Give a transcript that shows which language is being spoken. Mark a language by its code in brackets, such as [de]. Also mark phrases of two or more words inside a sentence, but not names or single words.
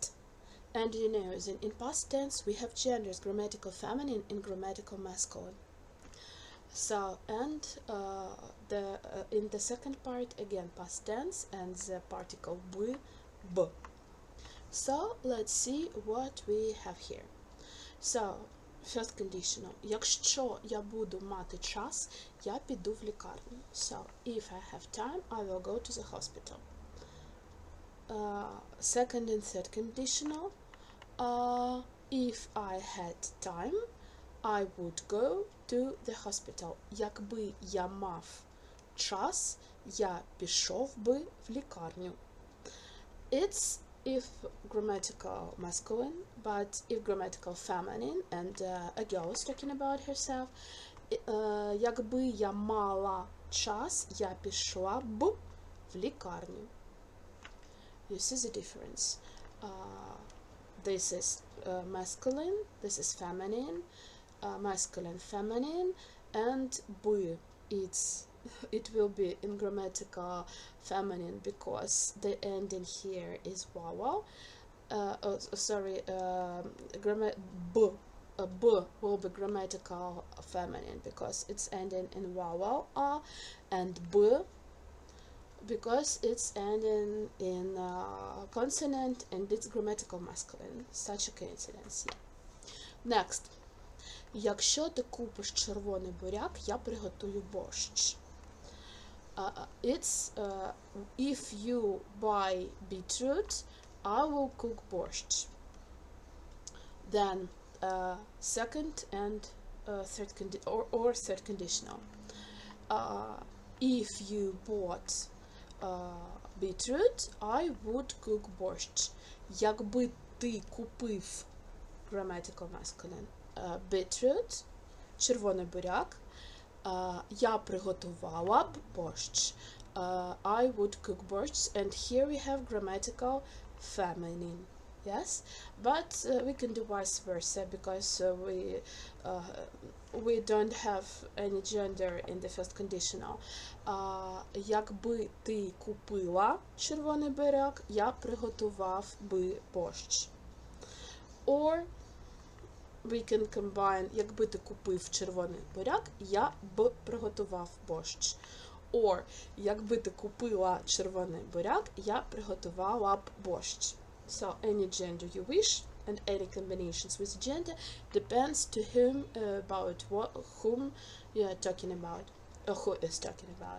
[en] And you know, in past tense we have genders, grammatical feminine and grammatical masculine. So, and in the second part, again, past tense and the particle b. So, let's see what we have here. So, first conditional. [uk] Якщо я буду мати час, я піду в лікарню. [en] So, if I have time, I will go to the hospital. Second and third conditional. If I had time, I would go to the hospital. [uk] Якби я мав час, я пішов би в лікарню. [en] It's if grammatical masculine, but if grammatical feminine, and a girl is talking about herself. [uk] Якби я мала час, я пішла б в лікарню. [en] You see the difference. This is masculine, this is feminine, masculine, feminine, and b. It will be in grammatical feminine because the ending here is vowel. B will be grammatical feminine because it's ending in vowel a, and b because it's ending in consonant and it's grammatical masculine. Such a coincidence, yeah. Next. [uk] Якщо ти купиш червоний буряк, я приготую борщ. [en] It's if you buy beetroot, I will cook borscht. Then second and third third conditional. If you bought beetroot, I would cook borscht. [uk] Якби ти купив [en] grammatical masculine beetroot, [uk] червоний буряк, я приготувала б борщ. [en] I would cook borscht, and here we have grammatical feminine. Yes, but we can do vice versa because we don't have any gender in the first conditional. [uk] Якби ти купила червоний буряк, я приготував би борщ. [en] Or we can combine, [uk] якби ти купив червоний буряк, я б приготував борщ. Or, якби ти купила червоний буряк, я приготувала б борщ. [en] So, any gender you wish, and any combinations with gender depends to whom, whom you are talking about, or who is talking about.